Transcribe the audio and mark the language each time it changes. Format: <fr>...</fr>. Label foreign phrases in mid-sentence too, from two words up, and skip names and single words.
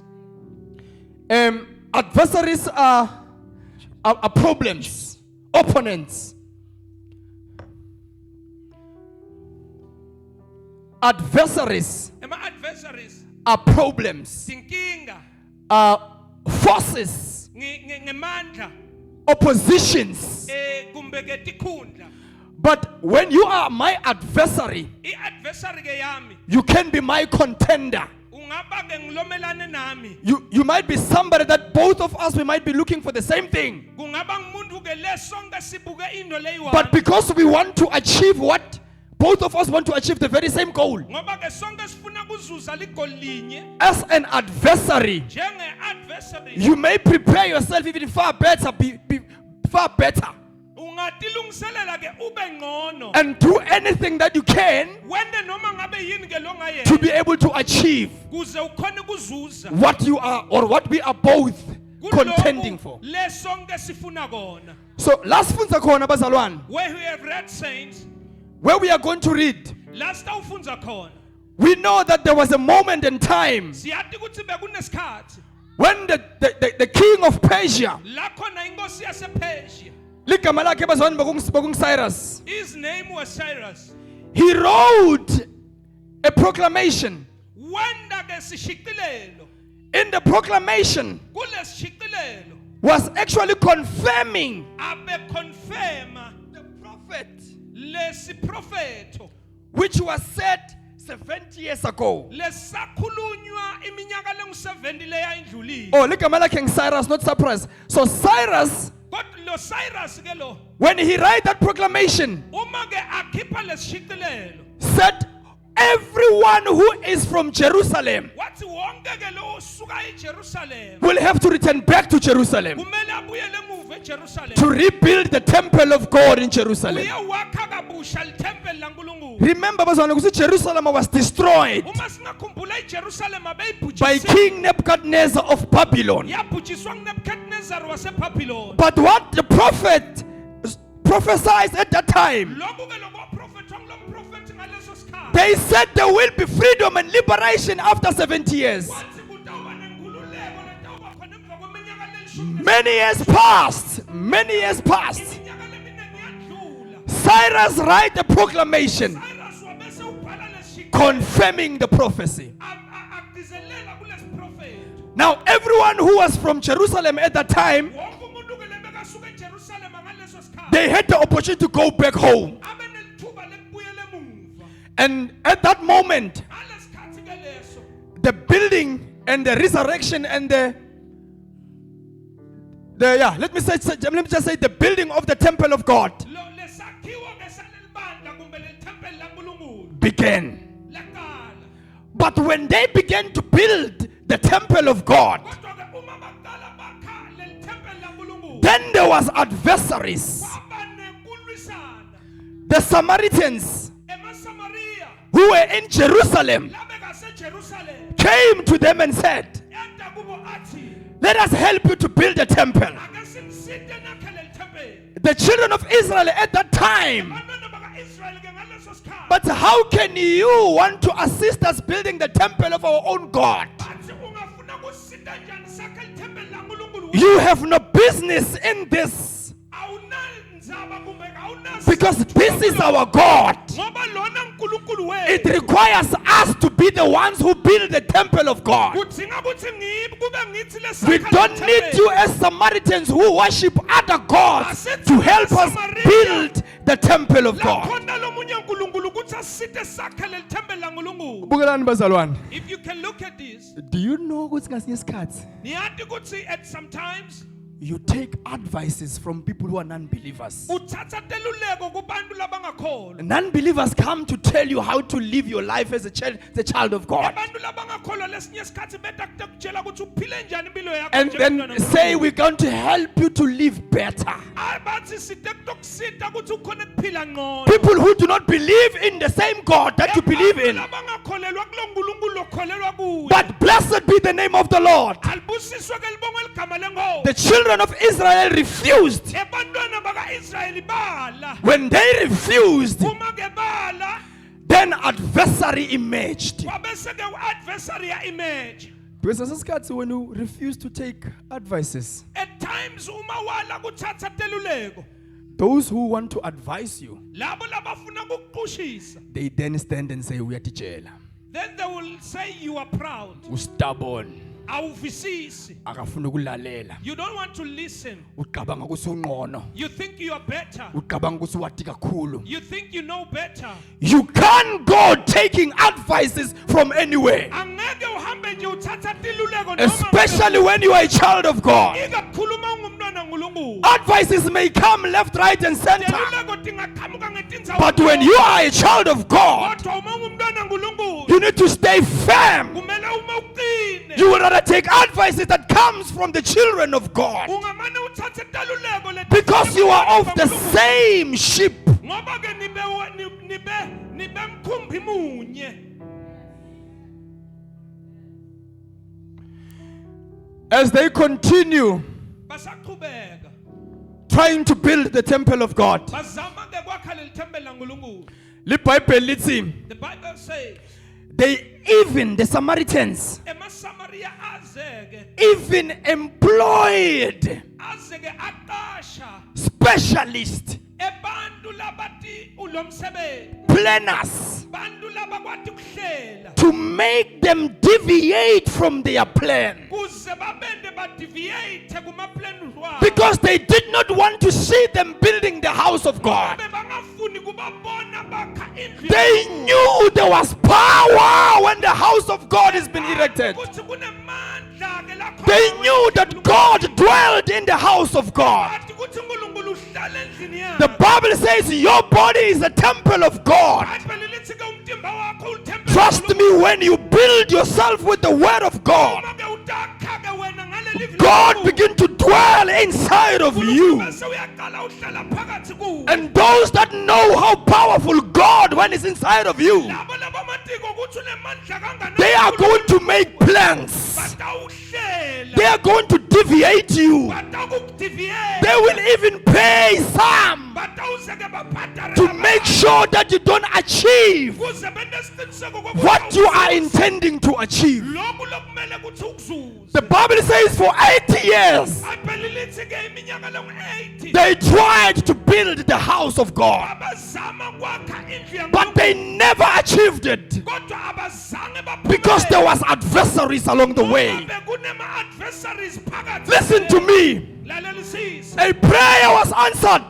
<en>Adversaries are problems, opponents. Adversaries</en> <ss>Ama-adversaries</ss> <en>are problems,</en> <ss>inkinga</ss> <en>are forces,</en> <ss>ngemandla</ss> <en>oppositions.</en> <ss>kumbe ke tikhundla.</ss> <en>But when you are my adversary,</en> <ss>I-adversary ke yami</ss> <en>you can be my contender.</en> <ss>ungaba ke ngilomelane nami.</ss> <en>You might be somebody that both of us we might be looking for the same thing.</en> <ss>Kungaba ngumuntu ke lesonke sibuke into leyiwa.</ss> <en>But because we want to achieve what both of us want to achieve the very same goal.</en> <ss>Ngoba ke sonke sifuna kuzuza ligoli linye.</ss> <en>As an adversary,</en> <ss>Njenge-adversary</ss> <en>you may prepare yourself even far better, be far better,</en> <ss>ungatilungiselela ke ube ngcono.</ss> <en>and do anything that you can</en> <ss>Wende noma ngabe yini ke lo</ss> <en>to</en> <ss>ngayenza</ss> <en>be able to achieve</en> <ss>kuze ukhone kuzuza.</ss> <en>what you are or what we are both contending</en> <ss>Kulokhu</ss> <en>for.</en> <ss>lesonke sifuna kona. So last funza khona bazalwane,</ss> <en>Where we have read, saints, where we are going to read,</en> <ss>last awufunza khona.</ss> <en>we know that there was a moment in time</en> <ss>Siyati ukuthi bekunesikhathi</ss> <en>when the king of Persia,</en> <ss>la khona inkosi yasePersia. ligama lakhe bazalwane bekungu Cyrus,</ss> <en>His name was Cyrus. he wrote a proclamation.</en> <ss>Wenda ke sishicilelo.</ss> <en>In the proclamation</en> <ss>Kule sishicilelo</ss> <en>was actually confirming</en> <ss>abe confirma</ss> <en>the prophet</en> <ss>lesi profeto</ss> <en>which was said 70 years ago.</en> <ss>lesakhulunywa iminyaka lengu-70 leya indlulile. Oh, ligama lakhe ngu Cyrus,</ss> <en>not surprise.</en> <ss>So Cyrus, Kodwa lo Cyrus ke lo</ss> <en>when he wrote that proclamation,</en> <ss>uma ke akhipha lesishicilelo</ss> <en>said everyone who is from Jerusalem</en> <ss>wathi wonke ke lo usuka eJerusalem</ss> <en>will have to return back to Jerusalem</en> <ss>kumele abuyele emuva eJerusalem</ss> <en>to rebuild the temple of God in Jerusalem.</en> <ss>uyewakha kabusha lithempeli laNkulunkulu.</ss> <en>Remember,</en> <ss>bazalwane, ukuthi</ss> <en>Jerusalem was destroyed</en> <ss>Uma singakhumbula iJerusalem</ss> <en>by</en> <ss>abeyibhujiswe</ss> <en>King Nebuchadnezzar of Babylon.</en> <ss>yabhujiswa nguNebukadnezar waseBhabhiloni.</ss> <en>But what the prophet prophesied at that time,</en> <ss>Lokhu ke lokho prophet wangulomprofethi ngaleso sikhathi</ss> <en>they said there will be freedom and liberation after 70 years.</en> <ss>wathi kutawuba nenkululeko letawuba khona emva kweminyaka lelishumi.</ss> <en>Many years passed. Many years passed.</en> <ss>Iminyaka leminingi yadlula.</ss> <en>Cyrus write a proclamation</en> <ss>Cyrus wabese ubhala lesishicilelo</ss> <en>confirming the prophecy.</en> <ss>agcizelela kulesi profeto.</ss> <en>Now, everyone who was from Jerusalem at that time,</en> <ss>Wonke umuntu ke lebekasuka eJerusalem ngaleso sikhathi</ss> <en>they had the opportunity to go back home.</en> <ss>abe nelithuba lekubuyela emuva.</ss> <en>And at that moment,</en> <ss>Ngalesikhathi ke leso</ss> <en>the building and the resurrection and let me just say the building of the temple of God</en> <ss>lo lesakhiwo ke salelibandla kumbe lelithempeli laNkulunkulu</ss> <en>began.</en> <ss>laqala.</ss> <en>But when they began to build the temple of God,</en> <ss>Kodwa ke uma baqala bakha lelithempeli laNkulunkulu</ss> <en>then there was adversaries.</en> <ss>kwaba nekulwisana.</ss> <en>The Samaritans</en> <ss>EmaSamaria</ss> <en>who were in Jerusalem</en> <ss>labeKaseJerusalem</ss> <en>came to them and said,</en> <ss>enta kubo athi</ss> <en>let us help you to build a temple.</en> <ss>ake siniside nakhe lelithempeli.</ss> <en>The children of Israel at that time,</en> <ss>Abantwana baka-Israyeli ke ngaleso sikhathi</ss> <en>but how can you want to assist us building the temple of our own God?</en> <ss>bathi ungafuna kusida njani sakhe lithempeli laNkulunkulu.</ss> <en>You have no business in this,</en> <ss>Awunandzaba kumbe awunasidingo</ss> <en>Because this is our God.</en> <ss>ngoba lona uNkulunkulu</ss> <en>It</en> <ss>wethu</ss> <en>requires us to be the ones who build the temple of God.</en> <ss>kudinga ukuthi kube ngithi</ss> <en>We</en> <ss>lesakha</ss> <en>don't need you as Samaritans who worship other gods to help us build the temple of God.</en> <ss>lakhona lomunye uNkulunkulu ukuthi asite sakhe lelithempeli laNkulunkulu. Bukelani bazalwane.</ss> <en>If you can look at this, Do you know</en> <ss>ukuthi ngasinye isikhathi niyathi ukuthi</ss> <en>at sometimes You take advices from people who are non-believers.</en> <ss>uthatha teluleko kubantu labangakholwa.</ss> <en>Non-believers come to tell you how to live your life as a child of God.</en> <ss>Abantu labangakholwa lesinye isikhathi beta kutshela ukuthi uphile njani impilo yakho</ss> <en>And</en> <ss>njengomntwana</ss> <en>then say</en> <ss>kaNkulunkulu.</ss> <en>we're going to help you to live better.</en> <ss>Abathi site kutokusita ukuthi ukhone kuphila ngcono.</ss> <en>People who do not believe in the same God that you believe in.</en> <ss>Abantu labangakholelwa kulo nkulunkulu okholelwa kuye.</ss> <en>But blessed be the name of the Lord.</en> <ss>Alibusiswe ke libongo eligama lenkosi.</ss> <en>The children of Israel refused.</en> <ss>Ebantwana baka-Israyeli bala.</ss> <en>When they refused,</en> <ss>Uma ke bala,</ss> <en>then adversary emerged.</en> <ss>kwabese ke u-adversary ya-emerge.</ss> <en>because isikhathi when you refuse to take advices, At times</en> <ss>uma wala kuthatha teluleko,</ss> <en>those who want to advise you,</en> <ss>labo labafuna kukuqushisa,</ss> <en>They then stand and say, uyatitshela, then they will say you are proud. stubborn,</en> <ss>Awuvisisi. akafuna ukulalela,</ss> <en>You don't want to listen.</en> <ss>uqabanga ukuthi ungqono,</ss> <en>You think you are better.</en> <ss>uqabanga ukuthi wati kakhulu.</ss> <en>You think you know better. You can't go taking advices from anywhere,</en> <ss>Angeke uhambe nje uthatha tiluleko noma</ss> <en>especially when you are a child of God.</en> <ss>ikakhuluma ungumntwana kaNkulunkulu.</ss> <en>Advices may come left, right, and center,</en> <ss>Teluleko tingaqhamuka ngetindzawo.</ss> <en>but when you are a child of God,</en> <ss>Kodwa uma ungumntwana kaNkulunkulu,</ss> <en>you need to stay firm.</en> <ss>kumele uma uqine.</ss> <en>You would rather take advices that comes from the children of God,</en> <ss>Ungamane uthathe teluleko leti-</ss> <en>because you are of the same sheep.</en> <ss>Ngoba ke nibe mkhumbi munye.</ss> <en>as they continue</en> <ss>Basaqhubeka.</ss> <en>Trying to build the temple of God.</en> <ss>Bazama ke kwakha lelithempeli laNkulunkulu. LiBhayibheli lithi,</ss> <en>The Bible says, the Samaritans</en> <ss>eMasamaria azeke</ss> <en>even employed</en> <ss>azeke aqasha</ss> <en>specialists,</en> <ss>ebantu labati ulomsebenzi,</ss> <en>planners,</en> <ss>bantu labakwati kuhlela</ss> <en>to make them deviate from their plan,</en> <ss>kuze babende badeviate kuma-plans wabo.</ss> <en>because they did not want to see them building the house of God.</en> <ss>Babe bangafuni kubabona bakha indlu</ss> <en>They</en> <ss>yaNkulunkulu.</ss> <en>knew there was power when the house of God has been erected.</en> <ss>Ukuthi kunemandla ke la khona</ss> <en>They</en> <ss>wena</ss> <en>knew that</en> <ss>uNkulunkulu.</ss> <en>God dwelled in the house of God.</en> <ss>Bathi ukuthi uNkulunkulu uhlala endlini</ss> <en>The</en> <ss>yakhe.</ss> <en>Bible says your body is a temple of God.</en> <ss>Bhayibheli lithi ke umtimba wakho ulithempeli</ss> <en>Trust</en> <ss>laNkulunkulu.</ss> <en>me, when you build yourself with the word of God,</en> <ss>Uma ke utakha ke wena ngaleli vili</ss> <en>God</en> <ss>laNkulunkulu,</ss> <en>begin to dwell inside of</en> <ss>uNkulunkulu</ss> <en>you.</en> <ss>bese uyaqala uhlala phakathi kuwe.</ss> <en>And those that know how powerful God when it's inside of you,</en> <ss>Labo labamatiko ukuthi unemandla kangakanani</ss> <en>they are going to</en> <ss>uNkulunkulu,</ss> <en>make plans.</en> <ss>batawuhlela,</ss> <en>They are going to deviate you.</en> <ss>batawukudeviate,</ss> <en>They will even pay some</en> <ss>batawuze ke babhadare</ss> <en>to make sure that you don't achieve</en> <ss>kuze benesiqiniseko kokuthi</ss> <en>what you are</en> <ss>awuzuzi.</ss> <en>intending to achieve.</en> <ss>Lokhu lokumele ukuthi ukuzuze.</ss> <en>The Bible says for 80 years,</en> <ss>Bhayibheli lithi ke iminyaka lengu-80</ss> <en>they tried to build the house of God,</en> <ss>abazama kwakha indlu</ss> <en>but they never achieved it</en> <ss>kodwa abazange baphumelele.</ss> <en>because there was adversaries along the way.</en> <ss>Ngoba kunema-adversaries phakathi.</ss> <en>Listen to me.</en> <ss>Lalelisise.</ss> <en>A prayer was answered.</en>